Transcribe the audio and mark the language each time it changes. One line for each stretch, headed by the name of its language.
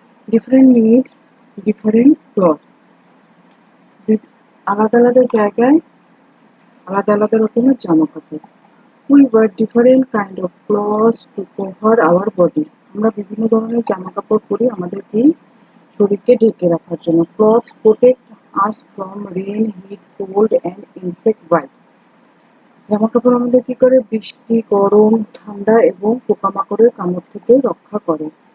English: Different needs, different clothes.
Bangla: আলাদা আলাদা জায়গায় আলাদা আলাদা রকমের জামা কাপড়।
English: We wear different kind of clothes to cover our body.
Bangla: আমরা বিভিন্ন ধরনের জামা কাপড় পরি আমাদেরকে শরীরকে ঢেকে রাখার জন্য।
English: Clothes protect us from rain, heat, cold and insect bite.
Bangla: জামা কাপড় আমাদের কি করে? বৃষ্টি, গরম, ঠান্ডা এবং পোকামাকড়ের কামড় থেকে রক্ষা করে।